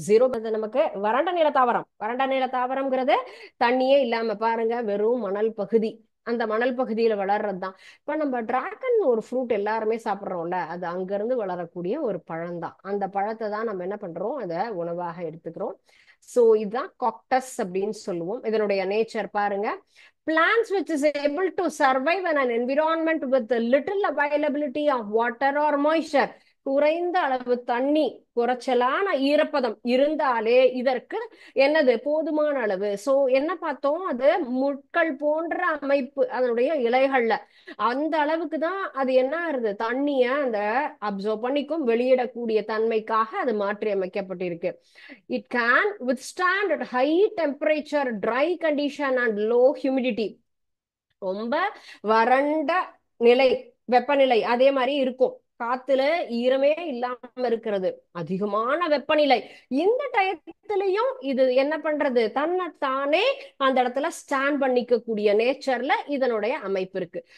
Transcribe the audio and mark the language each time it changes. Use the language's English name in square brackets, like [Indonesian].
[Tamil] Zero நமக்கு வறண்ட நில தாவரம். வறண்ட நில தாவரம்ங்கிறது தண்ணியே இல்லாம பாருங்க, வெறும் மணல் பகுதி, அந்த மணல் பகுதியில வளர்றதுதான். இப்ப நம்ம டிராகன் ஒரு ஃப்ரூட் எல்லாருமே சாப்பிடுறோம்ல, அது அங்க இருந்து வளரக்கூடிய ஒரு பழம் தான். அந்த பழத்தை தான் நம்ம என்ன பண்றோம், அதை உணவாக எடுத்துக்கிறோம். சோ இதுதான் காக்டஸ் அப்படின்னு சொல்லுவோம். இதனுடைய நேச்சர் பாருங்க, [English] plants which is able to survive in an environment with little availability of water or moisture, [Tamil] குறைந்த அளவு தண்ணி, குறைச்சலான ஈரப்பதம் இருந்தாலே இதற்கு என்னது, போதுமான அளவு. சோ என்ன பார்த்தோம், அது முட்கள் போன்ற அமைப்பு அதனுடைய இலைகள்ல, அந்த அளவுக்கு தான் அது என்ன ஆகுது, தண்ணிய அந்த அப்சர்வ் பண்ணிக்கும், வெளியிடக்கூடிய தன்மைக்காக அது மாற்றி அமைக்கப்பட்டிருக்கு. [English] It can withstand at high temperature, dry condition and low humidity. [Tamil] ரொம்ப வறண்ட நிலை, வெப்பநிலை அதே மாதிரி இருக்கும். காத்துல ஈரமே இல்லாம இருக்கிறது, அதிகமான வெப்பநிலை, இந்த டயத்திலையும் இது என்ன பண்றது, தன்னைத்தானே அந்த இடத்துல ஸ்டாண்ட் பண்ணிக்க கூடிய நேச்சர்ல இதனுடைய அமைப்பு இருக்கு.